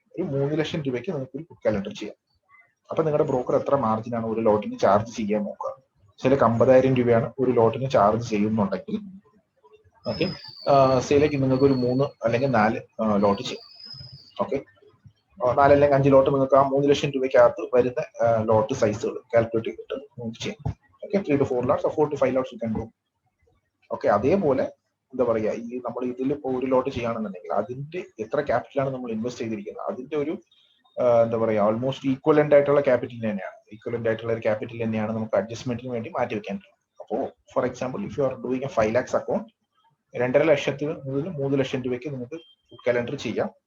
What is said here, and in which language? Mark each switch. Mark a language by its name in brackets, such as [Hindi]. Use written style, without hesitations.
[Malayalam] ഒരു 3 ലക്ഷം രൂപയ്ക്ക് നിങ്ങൾക്ക് ഒരു പുട്ട് കാലണ്ടർ ചെയ്യാം. അപ്പൊ നിങ്ങളുടെ ബ്രോക്കർ എത്ര മാർജിനാണ് ഒരു ലോട്ടിന് ചാർജ് ചെയ്യാൻ നോക്കുക. ചില 50,000 രൂപയാണ് ഒരു ലോട്ടിന് ചാർജ് ചെയ്യുന്നുണ്ടെങ്കിൽ ഓക്കെ, സെയിലേക്ക് നിങ്ങൾക്ക് ഒരു 3 അല്ലെങ്കിൽ 4 ലോട്ട് ചെയ്യാം. ഓക്കെ, 4 അല്ലെങ്കിൽ 5 ലോട്ട് നിങ്ങൾക്ക് ആ 3 ലക്ഷം രൂപയ്ക്കകത്ത് വരുന്ന ലോട്ട് സൈസുകൾ കാൽക്കുലേറ്റ് ചെയ്തിട്ട് നിങ്ങൾക്ക് ചെയ്യാം. [English] Okay, 3 to 4 lots, 4 to 5 lots you can do. [Malayalam] Okay, അതേപോലെ എന്താ പറയാ, ഈ നമ്മൾ ഇതിൽ ഇപ്പോൾ ഒരു ലോട്ട് ചെയ്യുകയാണെന്നുണ്ടെങ്കിൽ അതിന്റെ എത്ര ക്യാപിറ്റലാണ് നമ്മൾ ഇൻവെസ്റ്റ് ചെയ്തിരിക്കുന്നത്, അതിന്റെ ഒരു എന്താ പറയാ ഓൾമോസ്റ്റ് ഈക്വലന്റ് ആയിട്ടുള്ള ക്യാപിറ്റൽ തന്നെയാണ്, ഈക്വലന്റ് ആയിട്ടുള്ള ഒരു ക്യാപിറ്റൽ തന്നെയാണ് നമുക്ക് അഡ്ജസ്റ്റ്മെന്റിന് വേണ്ടി മാറ്റി വെക്കേണ്ടത്. അപ്പോൾ [English] for example if you are doing a 5 lakhs account, [Malayalam] 2.5 ലക്ഷത്തിൽ മുതൽ 3 ലക്ഷം രൂപയ്ക്ക് നിങ്ങൾക്ക് കലണ്ടർ ചെയ്യാം.